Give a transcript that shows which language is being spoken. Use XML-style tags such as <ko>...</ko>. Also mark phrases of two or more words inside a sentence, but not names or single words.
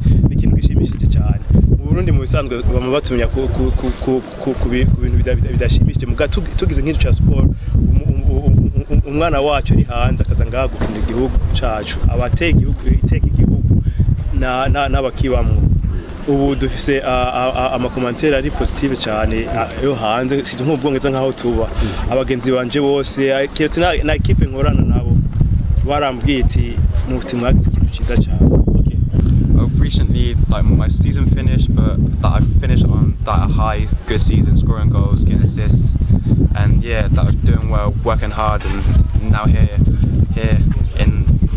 <rn>N'ikintu gishimishije cyane mu Burundi mu bisanzwe bama batumya ku bintu bidashimishije, mugabo tugize nk'icyo cya sport umwana wacu ari hanze akaza ngaha gukina igihugu cacu, abateye igihugu iteka igihugu n'abakibamwo. Ubu dufise amakomantere ari positive cyane yo hanze, si nk'ubwongereza nkaho tuba. Abagenzi banje bose kiretse na equipe nkorana nabo barambwiye ati muti mwagize ikintu cyiza cyane.</rn> <en>Recently, like my season finished, but that I finished on that high, good season, scoring goals, getting assists, and yeah, that I was doing well, working hard, and now here in</en>